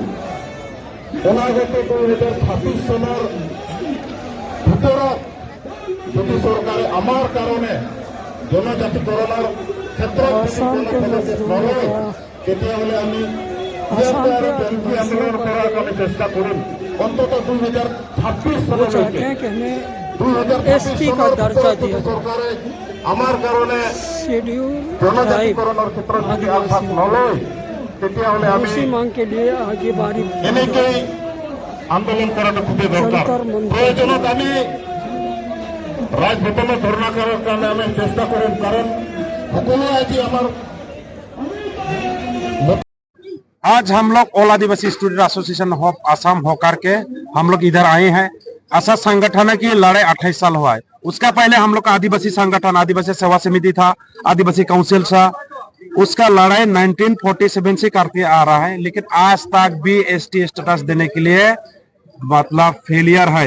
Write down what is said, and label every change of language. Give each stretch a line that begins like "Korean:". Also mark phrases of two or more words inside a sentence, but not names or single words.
Assamese: অনাগত 2026 চনৰ ভিতৰত যদি চৰকাৰে আমাৰ কাৰণে জনজাতিকৰণৰ ক্ষেত্ৰত নলয়, তেতিয়াহ'লে আমি আন্দোলন কৰাৰ কাৰণে চেষ্টা কৰিম। অন্তত 2026 চনলৈকে
Hindi: एसटी का दर्जा दिया
Assamese: চৰকাৰে আমাৰ কাৰণে
Hindi: शेड्यूल
Assamese: জনজাতিকৰণৰ ক্ষেত্ৰত যদি আগভাগ নলয়, তেতিয়াহ'লে আমি
Hindi: उसी मांग के लिए आगे बारी
Assamese: এনেকেই আন্দোলন কৰাটো খুবেই দৰকাৰ। প্ৰয়োজনত আমি ৰাজভৱনত ধৰ্ণা কৰাৰ কাৰণে আমি চেষ্টা কৰিম, কাৰণ সকলোৱে আজি আমাৰ
Hindi: आज हम लोग ऑल आदिवासी स्टूडेंट एसोसिएशन ऑफ असम होकर के हम लोग इधर आए हैं। ऐसा संगठन है कि लड़ाई 28 साल हुआ है। उसका पहले हम लोग का आदिवासी संगठन, आदिवासी सेवा समिति था, आदिवासी काउंसिल था, उसका लड़ाई 1947 से करते आ रहा है, लेकिन आज तक भी एसटी स्टेटस देने के लिए मतलब फेलियर है।